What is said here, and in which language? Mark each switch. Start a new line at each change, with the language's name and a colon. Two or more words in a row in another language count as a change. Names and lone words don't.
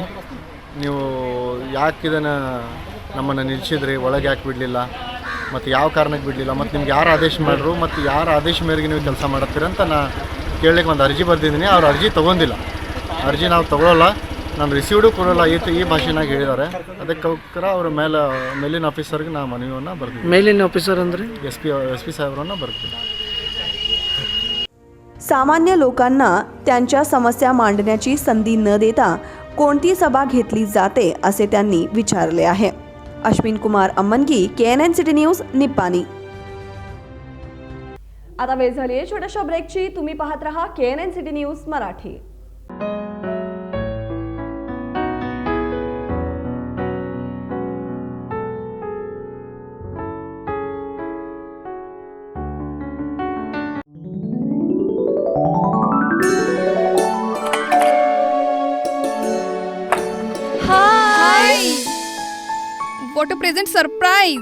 Kannada: ನೀವು ಯಾಕೆ ಇದನ್ನು ನಮ್ಮನ್ನು ನಿಲ್ಲಿಸಿದ್ರಿ, ಒಳಗೆ ಯಾಕೆ ಬಿಡಲಿಲ್ಲ, ಮತ್ತು ಯಾವ ಕಾರಣಕ್ಕೆ ಬಿಡಲಿಲ್ಲ, ಮತ್ತು ನಿಮ್ಗೆ ಯಾರು ಆದೇಶ ಮಾಡಿದ್ರು, ಮತ್ತು ಯಾರ ಆದೇಶ ಮೇರೆಗೆ ನೀವು ಕೆಲಸ ಮಾಡತ್ತೀರ ಅಂತ ನಾನು ಕೇಳಲಿಕ್ಕೆ ಒಂದು ಅರ್ಜಿ ಬರೆದಿದ್ದೀನಿ. ಅವ್ರು ಅರ್ಜಿ ತೊಗೊಂಡಿಲ್ಲ. ಅರ್ಜಿ ನಾವು ತೊಗೊಳ್ಳಲ್ಲ, ನಾನು ರಿಸೀವ್ಡು ಕೊಡೋಲ್ಲ ಈ ಭಾಷೆನಾಗ ಹೇಳಿದ್ದಾರೆ. ಅದಕ್ಕೋಸ್ಕರ ಅವ್ರ ಮೇಲಿನ ಆಫೀಸರ್ಗೆ ನಾ ಮನವಿಯನ್ನು ಬರ್ತೀವಿ. ಮೇಲಿನ ಆಫೀಸರ್ ಅಂದರೆ ಎಸ್ ಪಿ ಸಾಹೇಬ್ರನ್ನ ಬರ್ತೀವಿ.
Marathi: सामान्य लोकांना त्यांच्या समस्या मांडण्याची संधी न देता कोणती सभा घेतली जाते असे त्यांनी विचारले आहे. अश्विन कुमार अम्मनगी, KNN सिटी न्यूज, निप्पाणी. आता वेळ झाली आहे छोट्याशा ब्रेकची. तुम्ही पाहत रहा KNN सिटी न्यूज मराठी.
English: what a present surprise.